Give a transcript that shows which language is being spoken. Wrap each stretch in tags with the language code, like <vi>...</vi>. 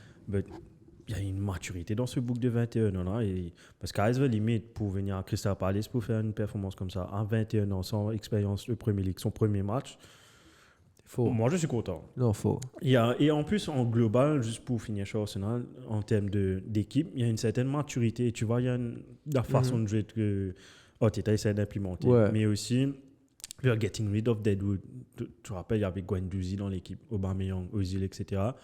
<fr>Mais il y a une maturité dans ce bouc de 21 ans là. Parce qu'à la limite, pour venir à Crystal Palace pour faire une performance comme ça, à 21 ans, sans expérience de Premier League, son premier match. Moi, je suis content. Non, faux. Et en plus, en global, juste pour finir sur Arsenal, en termes d'équipe, il y a une certaine maturité. Tu vois, il y a la façon de jouer que Arteta essaie d'implémenter. Ouais. Mais aussi,</fr> <en>we are getting rid of Deadwood.</en> <fr>Tu te rappelles, il y avait Guendouzi dans l'équipe, Aubameyang, Ozil, etc.</fr>